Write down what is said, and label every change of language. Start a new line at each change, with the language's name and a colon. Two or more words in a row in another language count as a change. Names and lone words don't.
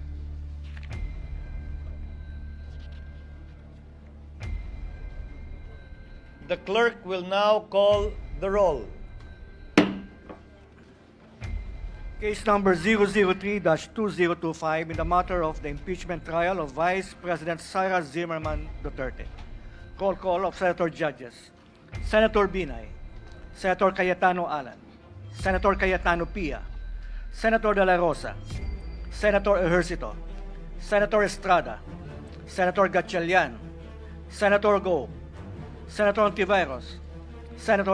English: The clerk will now call the roll. Case number 003-2025 in the matter of the impeachment trial of Vice President Sara Zimmerman Duterte. Call of Senator Judges. Senator Binay, Senator Cayetano Alan, Senator Cayetano Pia, Senator De La Rosa, Senator Ejercito, Senator Estrada, Senator Gatchalian, Senator Go, Senator Ontiveros, Senator